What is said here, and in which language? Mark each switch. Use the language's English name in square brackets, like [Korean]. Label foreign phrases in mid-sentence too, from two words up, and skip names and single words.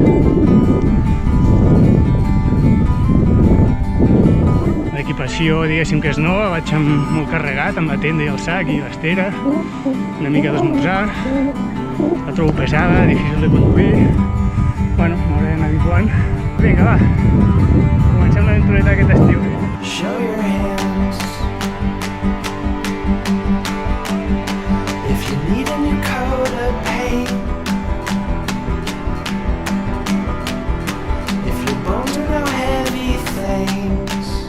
[Catalan] L'equipació, diguéssim que és nova, vaig molt carregat amb la tenda i el sac i l'estera, una mica d'esmorzar, la trobo pesada, difícil de conduir, bueno, m'hauré d'anar habituant. Vinga, va, comencem l'aventureta aquest estiu. [English] Show your hands. If you need a new coat of paint, if your bones are now heavy things,